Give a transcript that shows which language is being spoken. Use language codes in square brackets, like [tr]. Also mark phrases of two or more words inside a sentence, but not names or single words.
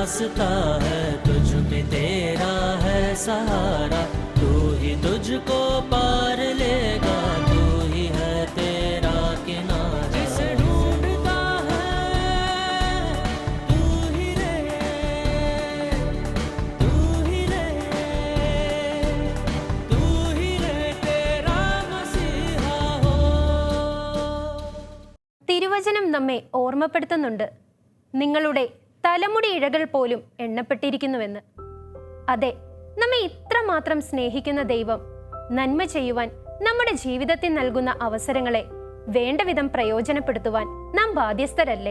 [hi] रास्ता है, तुझ में तेरा है सहारा, तू ही तुझको पार लेगा, तू ही है तेरा किनारा। जिसे ढूंढता है तू ही रे, तू ही रे, तू ही रे तेरा मसीहा हो। [ml] തിരുവചനം നമ്മെ ഓർമ്മപ്പെടുത്തുന്നുണ്ട്, നിങ്ങളുടെ തലമുടി ഇഴകൾ പോലും എണ്ണപ്പെട്ടിരിക്കുന്നുവെന്ന്. അതെ, നമ്മെ ഇത്രമാത്രം സ്നേഹിക്കുന്ന ദൈവം നന്മ ചെയ്യുവാൻ നമ്മുടെ ജീവിതത്തിൽ നൽകുന്ന അവസരങ്ങളെ വേണ്ടവിധം പ്രയോജനപ്പെടുത്തുവാൻ നാം ബാധ്യസ്ഥരല്ലേ?